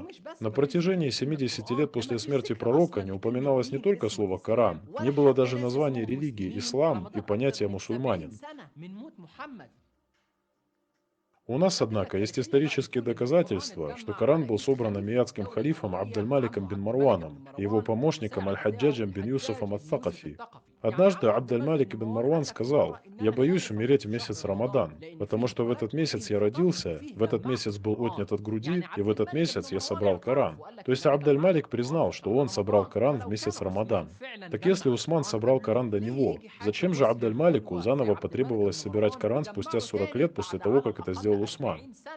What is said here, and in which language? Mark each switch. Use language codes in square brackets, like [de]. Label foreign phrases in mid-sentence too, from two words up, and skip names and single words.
[ru] На протяжении 70 лет после смерти пророка не упоминалось не только слово «Коран», не было даже названия религии «Ислам» и понятия «мусульманин». У нас, однако, есть исторические доказательства, что Коран был собран амиядским халифом Абд-аль-Маликом бин Марваном и его помощником Аль-Хаджаджем бин Юсуфом ат-Такафи. Однажды Абд-аль-Малик бин Марван сказал: «Я боюсь умереть в месяц Рамадан, потому что в этот месяц я родился, в этот месяц был отнят от груди, и в этот месяц я собрал Коран». То есть Абд-аль-Малик признал, что он собрал Коран в месяц Рамадан. Так если Усман собрал Коран до него, зачем же Абд-аль-Малику заново потребовалось собирать Коран спустя 40 лет после того, как это сделал Усман?